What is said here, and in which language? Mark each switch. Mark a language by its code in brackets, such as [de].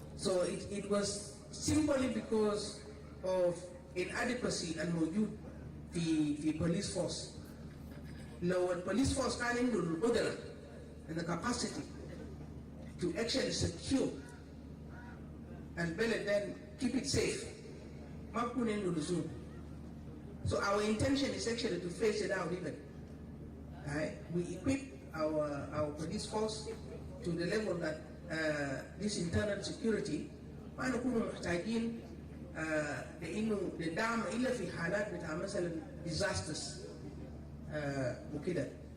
[en] So it was simply because of inadequacy [ar] الموجود في [en] police force. [ar] لو البوليس فورس كان عنده القدرة [en] and the capacity to actually secure [ar] البلد, [en] then keep it safe, [ar] ما بكون عنده لزوم. [en] So our intention is actually to phase it out even. Right? We equip our police force to the level that this internal security [ar] ما نكون محتاجين لانه للدعم الا في حالات بتاع مثلا [en] disasters [ar] وكده.